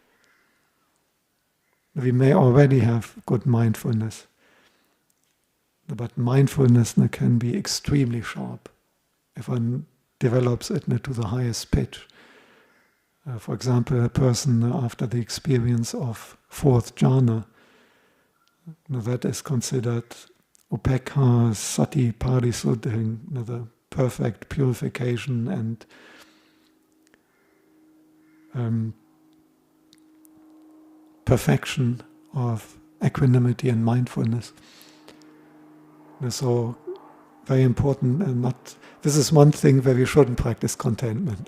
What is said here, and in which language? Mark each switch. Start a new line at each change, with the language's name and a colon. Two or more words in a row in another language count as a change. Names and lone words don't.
English: We may already have good mindfulness, but mindfulness can be extremely sharp if one develops it to the highest pitch. For example, a person after the experience of 4th jhana, that is considered
Pali: upekha sati parisuddhi,
English: the perfect purification and perfection of equanimity and mindfulness. So very important, and this is one thing where we shouldn't practice contentment.